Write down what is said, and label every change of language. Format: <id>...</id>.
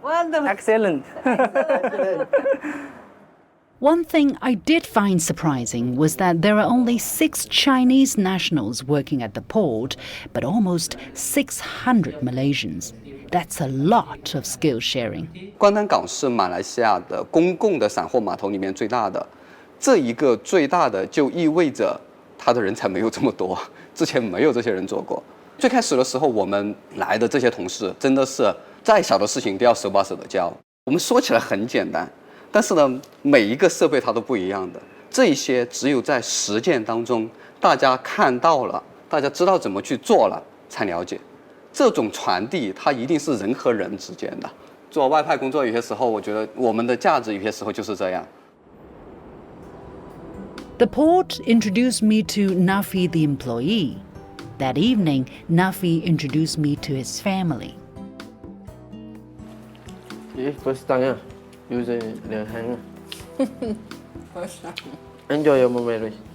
<en>Wonderful. Excellent. One thing I did find surprising was that there are only 6 Chinese nationals working at the port, but almost 600 Malaysians. That's a lot of skill sharing.</en> <zh>关丹港是马来西亚的公共的散货码头里面最大的，这一个最大的就意味着它的人才没有这么多，之前没有这些人做过。最开始的时候，我们来的这些同事真的是再小的事情都要手把手的教。我们说起来很简单，但是呢，每一个设备它都不一样的。这一些只有在实践当中，大家看到了，大家知道怎么去做了，才了解。这种传递，它一定是人和人之间的。做外派工作，有些时候我觉得我们的价值有些时候就是这样。</zh> <en>The port introduced me to Nafi the employee. That evening, Nafi introduced me to his family. First time, use the hand. First time. Enjoy your marriage.</en>